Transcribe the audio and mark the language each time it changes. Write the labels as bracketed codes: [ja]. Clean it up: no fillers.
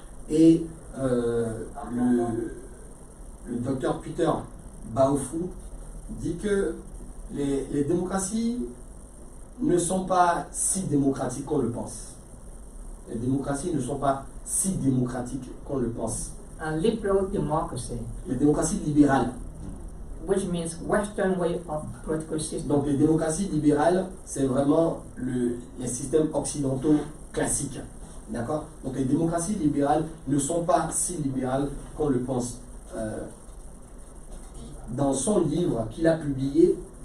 [fr] Et le docteur Peter Baofu dit que les démocraties ne sont pas si démocratiques qu'on le pense. Les démocraties ne sont pas si démocratiques qu'on le pense. [en] A liberal democracy, [fr] Les démocraties libérales. [en] which means Western way of political system. [fr] Donc les démocraties libérales, c'est vraiment les systèmes occidentaux classiques. D'accord? Donc les démocraties libérales ne sont pas si libérales qu'on le pense. Dans son livre qu'il a publié,